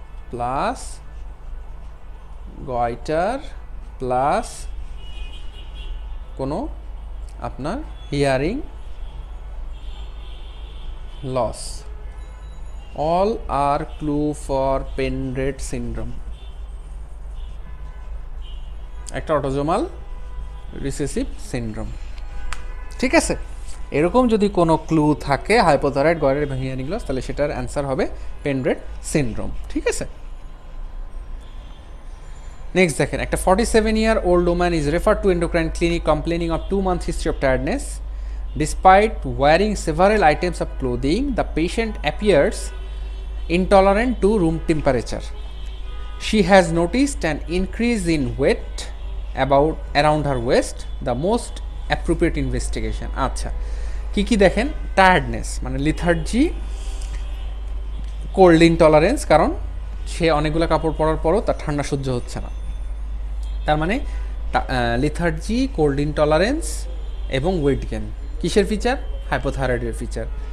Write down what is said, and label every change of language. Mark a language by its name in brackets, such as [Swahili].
[Bangla] Plus goitre plus কোনো আপনার hearing loss, all আর clue for পেনড্রেট syndrome, একটা autosomal recessive syndrome, ঠিক আছে। এরকম যদি কোনো ক্লু থাকে হাইপোথাইরয়েড, গয়টার এবং হিয়ারিং লস, তাহলে সেটার অ্যান্সার হবে পেনড্রেট সিনড্রোম, ঠিক আছে। [English] Next দেখেন, একটা 47-year-old woman is referred to endocrine clinic complaining of 2 months history of tiredness. Despite wearing several items of clothing, the patient appears intolerant to room temperature. She has noticed an increase in weight around her waist. The most appropriate investigation. [Bangla] আচ্ছা, কি দেখেন, tiredness মানে লিথার্জি, cold intolerance, কারণ সে অনেকগুলো কাপড় পরার পরও তার ঠান্ডা সহ্য হচ্ছে না। তার মানে লিথার্জি, কোল্ড ইনটলারেন্স এবং ওয়েট গেন কিসের ফিচার? হাইপোথাইরয়েডের ফিচার।